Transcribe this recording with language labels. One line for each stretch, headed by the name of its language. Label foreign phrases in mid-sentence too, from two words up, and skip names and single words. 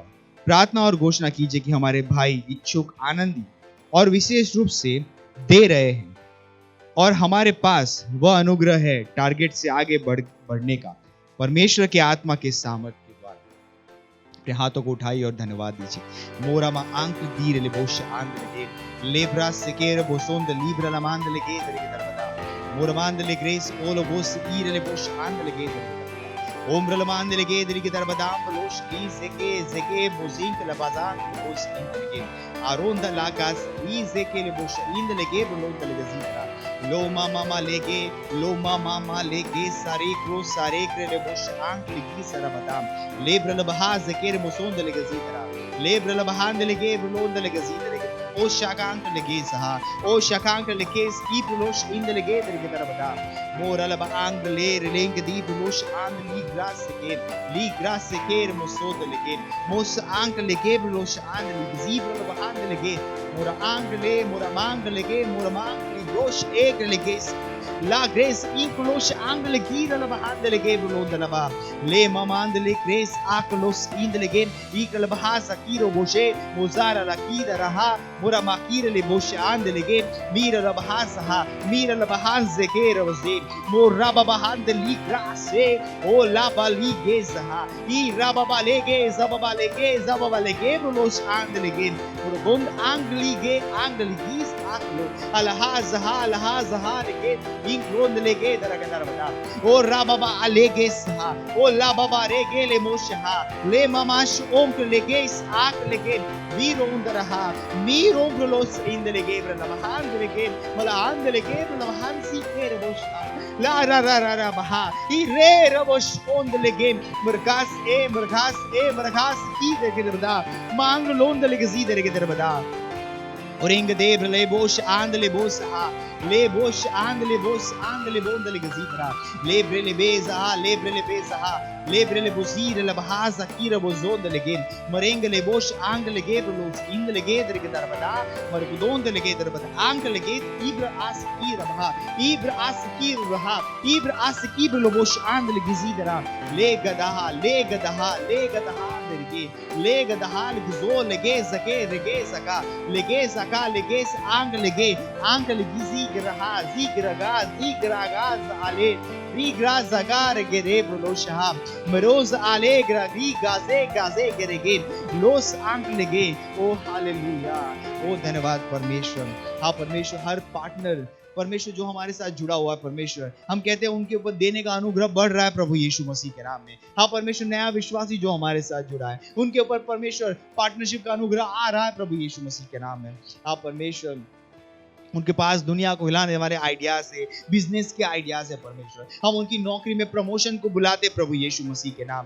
Hindi: प्रार्थना और घोषणा कीजिए कि हमारे भाई इच्छुक, आनंदी और विशेष रूप से दे रहे हैं और हमारे पास वह अनुग्रह है टारगेट से आगे बढ़ने का परमेश्वर के आत्मा के सामर्थ्य के द्वारा। अपने हाथों को उठाइए और धन्यवाद दीजिए। मोरा मा आंक दीर ले बोश आंद ले लेब्रा सेकेर बोसोंद लीब्रा लमांद ले के दरबदा मोरा मांद ले ग्रेस ओलो बोस ईर ले बोश आंद ले के ओम्रल मांद ले के दरी के दरबदाम लोश की सेके बोजिंक लबाजान बोस के आरोंद लाकास ई सेके ले बोश इंद ले के बोलोंद ले गजीरा लो मामा लेके सारे क्रो सारे क्रेले बोश आंक लिखी सारा बदाम लेब्रल बहा जकेर मुसोंद ले गजीरा लेब्रल बहांद ले के बोलोंद ले गजीरा ओ शाकांक लगे सहा ओ शाकांक लगे स्की पुलोश इंद लगे दर के तरबदा मोरल बांग ले रेंग दी पुलोश आंग ली ग्रास के मुसोद लगे मोस आंक लगे पुलोश आंग ली जीब बांग लगे मोरा आंग ले मोरा मांग लगे मोरा मांग ली दोष एक लगे ला ग्रेस इंक्लोश आंग लगी रल बांग लगे बुलोंद लबा ले ममांद ले ग्रेस आकलोस इंद लगे इकल बहा सकीरो बोशे मोजारा लकीद रहा मोरा माकीर ले बोशे आंद लगे मीर रबहा सहा मीर लबहान ज़के रोज़े मोरा बबहान ली ग्रासे ओ ला बाली गे सहा ई रबबा लेगे जबबा लेगे बुलोश आंद लगे मोरा बुंद आंग लीगे आंग लीगीस आकलो अलहा जहा लेगे इंक्रोंद लेगे दरगदर बता ओ राबबा लेगे सहा ओ ला बाबा रेगे ले मोशहा ले ममाश ओंक लेगे इस आक लेगे वीरोंद रहा मीरोंग लोस इंद लेगे ब्रलमहान लेगे मलांद लेगे ब्रलमहान सी के रबोशा ला रा बहा ई रे रबोश ओंद लेगे मरगास की देगे दरबदा मांग लोंद लेगे जी देगे दरबदा और इंग देव ले बोश आंद ले बोस आ ले बोश आंद ले बोस आंद ले बोंद ले गजीरा ले ब्रेले बेजा ले ब्रेले बुजीर ले बहाजा कीर बोजोंद ले गेन मरेंग ले बोश आंग ले गे ब्लोस इंद ले गे दर के दरबदा मर गुदोंद ले गे दरबदा आंग ले गे इब्र आस की रहा इब्र आस की ब्लो बोश आंद ले गजीरा ले गदहा ले गदहा ले गजो लगे सके रगे सका का लेगेस आंग लेगे आंग लेगी zigraga ale rigra zagar gere brolo shahab meroz alegra ri gaze gerege los आंग लेगे ओ हालेलुया ओ धन्यवाद परमेश्वर हाँ परमेश्वर हर पार्टनर परमेश्वर जो हमारे साथ जुड़ा हुआ है परमेश्वर हम कहते हैं उनके ऊपर देने का अनुग्रह बढ़ रहा है प्रभु यीशु मसीह के नाम में हाँ परमेश्वर नया विश्वासी जो हमारे साथ जुड़ा है उनके ऊपर परमेश्वर पार्टनरशिप का अनुग्रह आ रहा है प्रभु यीशु मसीह के नाम में हाँ परमेश्वर उनके पास दुनिया को हिलाने वाले आइडियाज है बिजनेस के आइडियाज है परमेश्वर हम उनकी नौकरी में प्रमोशन को बुलाते प्रभु यीशु मसीह के नाम